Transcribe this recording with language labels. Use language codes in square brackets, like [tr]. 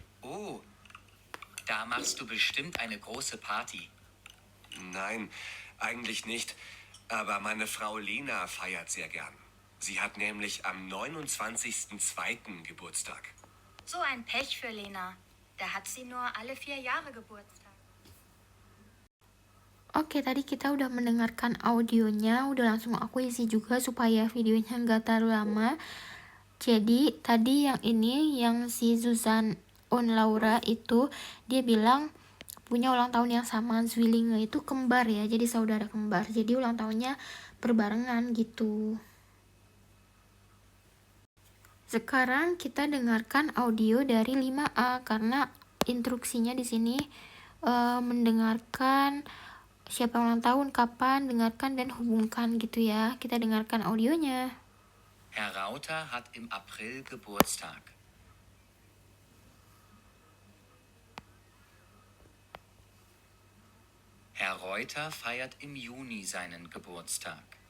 [de] Oh, da machst du bestimmt eine große Party. Nein, eigentlich nicht. Aber meine Frau Lena feiert sehr gern. Sie hat nämlich am 29.02. Geburtstag. So ein Pech für Lena. Da hat sie nur alle 4 Jahre Geburtstag. [id] Oke, tadi kita udah mendengarkan audionya, udah langsung aku isi juga supaya videonya nggak terlalu lama. Jadi tadi yang ini, yang si Susan und Laura itu, dia bilang punya ulang tahun yang sama. Zwillinge itu kembar ya, jadi saudara kembar. Jadi ulang tahunnya berbarengan gitu. Sekarang kita dengarkan audio dari 5A karena instruksinya di sini mendengarkan siapa ulang tahun, kapan, dengarkan dan hubungkan gitu ya. Kita dengarkan audionya. [de] Herr Rauter hat im April Geburtstag. Herr Reuter feiert im Juni seinen Geburtstag.